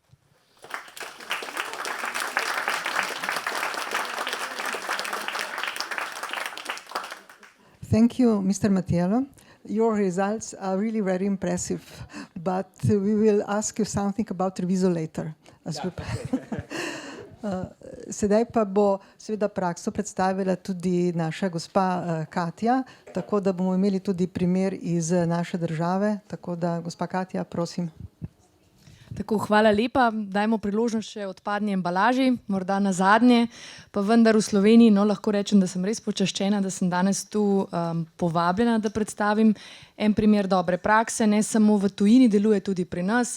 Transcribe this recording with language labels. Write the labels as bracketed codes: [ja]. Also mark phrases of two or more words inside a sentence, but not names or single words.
[en] Thank you, Mr. Mattiello. Your results are really very impressive, but we will ask you something about Treviso later. [sl] Sedaj pa bo seveda prakso predstavila tudi naša gospa Katja, tako da bomo imeli tudi primer iz naše države. Tako da, gospa Katja, prosim. Tako, hvala lepa. Dajmo priložnost še odpadni embalaži, morda na zadnje, pa vendar v Sloveniji, no, lahko rečem, da sem res počaščena, da sem danes tu povabljena, da predstavim en primer dobre prakse, ne samo v tujini, deluje tudi pri nas.